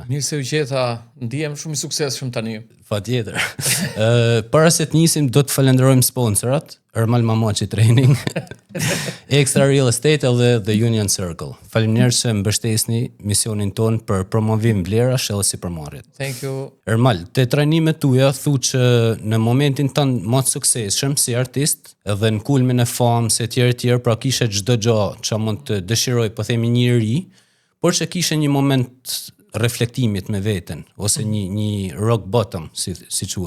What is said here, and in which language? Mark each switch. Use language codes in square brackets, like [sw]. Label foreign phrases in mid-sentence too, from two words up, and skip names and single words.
[sq] Mirë se u gjeta, ndihem shumë i suksesshëm tani. Patjetër. Para se të nisim do të falenderojmë sponsorat, Ermal Mamaçi Training, Extra Real Estate dhe The Union Circle. Faleminderit se mbështesni misionin ton për promovim vlerash edhe sipërmarrje. [en] Thank you. [sq] Ermal, te trajnimet tuaja thu që në momentin tënd më të suksesshëm si artist edhe në kulmin e famës e tjerë, pra kishe çdo gjë që mund të dëshiroj, po themi një ri, por që kishe një moment reflektimit me veten ose një [en] rock bottom [sq] si quhet.